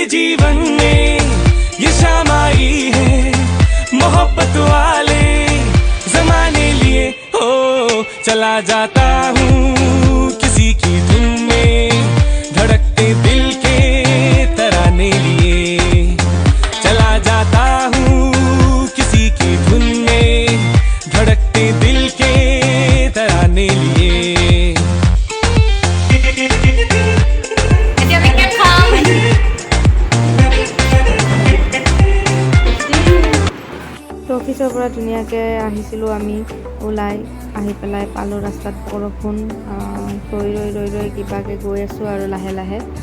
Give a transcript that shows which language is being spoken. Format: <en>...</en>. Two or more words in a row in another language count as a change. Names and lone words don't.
<hi>जीवन में ये शाम आई है मोहब्बत वाले जमाने लिए हो चला जाता हूँ किसी की धुन में धड़कते दिल के तराने लिए चला जाता हूँ किसी की धुन में धड़कते दिल के तराने लिए</hi> <as>অফিচৰ পৰা ধুনীয়াকৈ আহিছিলোঁ আমি ওলাই আহি পেলাই পালোঁ ৰাস্তাত বৰষুণ ৰৈ কিবাকৈ গৈ আছোঁ আৰু লাহে লাহে</as>